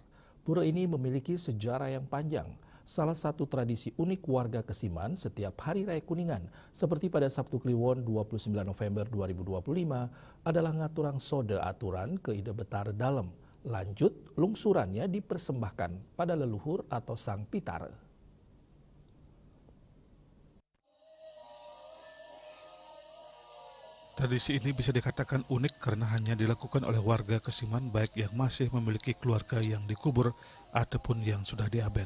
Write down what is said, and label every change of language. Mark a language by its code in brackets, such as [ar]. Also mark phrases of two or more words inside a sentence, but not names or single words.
[id] Pura ini memiliki sejarah yang panjang. Salah satu tradisi unik warga Kesiman setiap Hari Raya Kuningan, seperti pada Sabtu Kliwon 29 November 2025, adalah [ban] ngaturang sode aturan [id] ke Ide Betara Dalem. Lanjut, lungsurannya dipersembahkan pada leluhur atau Sang Pitara. Tradisi ini bisa dikatakan unik karena hanya dilakukan oleh warga Kesiman baik yang masih memiliki keluarga yang dikubur ataupun yang sudah diaben.